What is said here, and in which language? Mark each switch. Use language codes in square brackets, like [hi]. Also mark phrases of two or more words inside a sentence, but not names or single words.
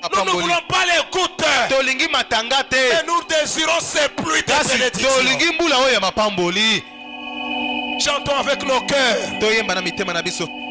[fr] Nous ne [ln] mapamboli. [fr] voulons pas l'écoute. [ln] Tolingi matanga te. [fr] Mais nous désirons ces pluies de [ln] Kasi [fr] bénédictions. [ln] tolingi mbula oyo ya mapamboli. [fr] Chantons avec nos cœurs. [ln] Toyemba na mitema na biso.